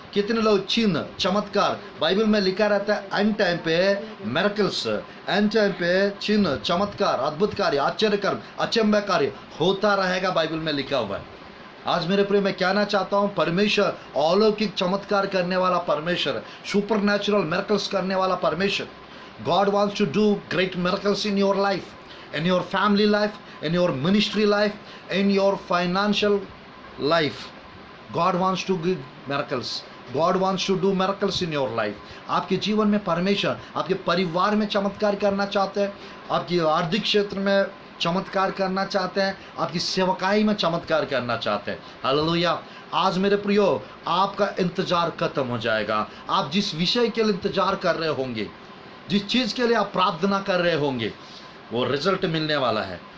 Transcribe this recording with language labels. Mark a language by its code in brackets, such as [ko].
[hi] कितने लोग चिन्ह, चमत्कार? बाइबल में लिखा रहता है [en] end time पे miracles, [hi] एंड टाइम पे चिन्ह, चमत्कार, अद्भुत कार्य, आश्चर्य कर्म, अचंभा कार्य होता रहेगा, बाइबल में लिखा हुआ है। आज मेरे प्रिय, मैं कहना चाहता हूँ परमेश्वर अलौकिक चमत्कार करने वाला परमेश्वर, [en] supernatural miracles [hi] करने वाला परमेश्वर। [en] God wants to do great miracles in your life, in your family life, in your ministry life, in your financial life. God wants to give miracles. God wants to do miracles in your life. [hi] आपके जीवन में परमेश्वर आपके परिवार में चमत्कार करना चाहते हैं, आपकी आर्थिक क्षेत्र में चमत्कार करना चाहते हैं, आपकी सेवकाई में चमत्कार करना चाहते हैं। हालेलुया। आज मेरे प्रियो, आपका इंतजार खत्म हो जाएगा। आप जिस विषय के लिए इंतजार कर रहे होंगे, जिस चीज़ के लिए आप प्रार्थना कर रहे होंगे, वो रिजल्ट मिलने वाला है,